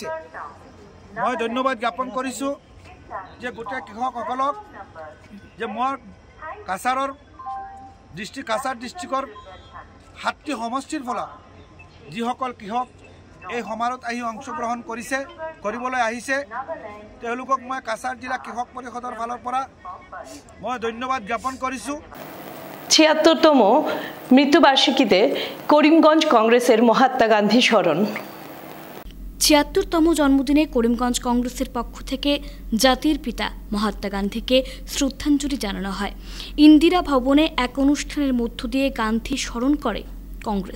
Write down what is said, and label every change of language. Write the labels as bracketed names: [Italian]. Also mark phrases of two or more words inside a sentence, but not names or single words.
[Assamese] মই ধন্যবাদ জ্ঞাপন কৰিছোঁ যে গোটেই কৃষকসকলক যে মই কাছাৰ ডিষ্ট্ৰিক্টৰ 7টি সমষ্টিৰ পৰা যিসকল কৃষক এই সমাৰোহত আহি অংশগ্ৰহণ কৰিবলৈ আহিছে তেওঁলোকক মই কাছাৰ জিলা কৃষক পৰিষদৰ ফালৰ পৰা মই ধন্যবাদ জ্ঞাপন কৰিছোঁ। [Bangla] ৭৬তম মৃত্যুবার্ষিকীতে করিমগঞ্জ কংগ্রেসের মহাত্মা গান্ধী স্মরণ। ৭৬তম জন্মদিনে করিমগঞ্জ কংগ্রেসের পক্ষ থেকে জাতির পিতা মহাত্মা গান্ধীকে শ্রদ্ধাঞ্জলি জানানো হয়। ইন্দিরা ভবনে এক অনুষ্ঠানের মধ্য দিয়ে গান্ধী স্মরণ করে কংগ্রেস।